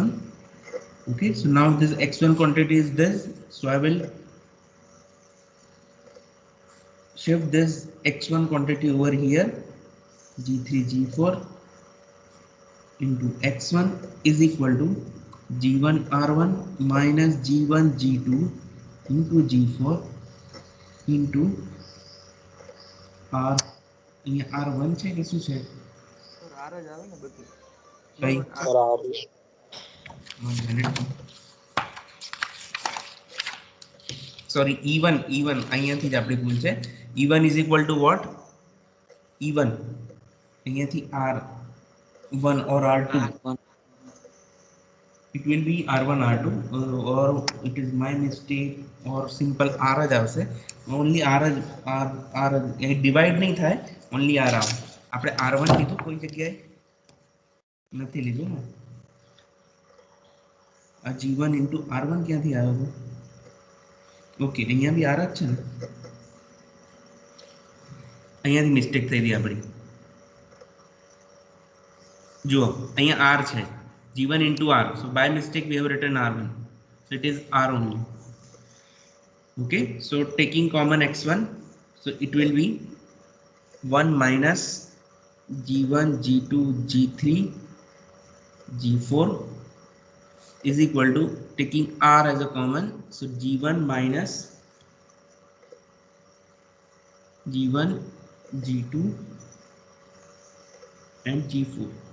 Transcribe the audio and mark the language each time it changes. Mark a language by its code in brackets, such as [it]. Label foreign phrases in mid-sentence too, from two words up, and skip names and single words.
[en] Okay, so now this x1 quantity is this, so I will shift this x1 quantity over here, g3 g4 into x1 is equal to g1 r1 minus g1 g2 into g4 into r. [gu] અહીંયા r1 છે કે શું છે? R જ આવે ને બધું. કઈ? R. [en] 1 minute. Sorry, [gu] e1 અહીંયાથી જ આપણી ભૂલ છે. [en] e1 is equal to what? e1 અહીંયાથી r1 or r2. It will be r1 r2 or it is my mistake or simple r [gu] જ આવશે. only r divide નહીં થાય, only r આવે. આપણે r1 લીધું કોઈ જગ્યાએ નથી લીધું ને. આ g1 into r1 ક્યાંથી આવ્યો? ઓકે, અહીંયા બી r જ છે ને, અહીંયાથી મિસ્ટેક થઈ રહી આપણી. જુઓ અહીંયા r છે, [en] g1 into r, so by mistake we have written r1, so it is r only. Okay, so taking common x1, so it will be 1 minus g1 g2 g3 g4 is equal to, taking r as a common, so g1 minus g1 g2 and g4.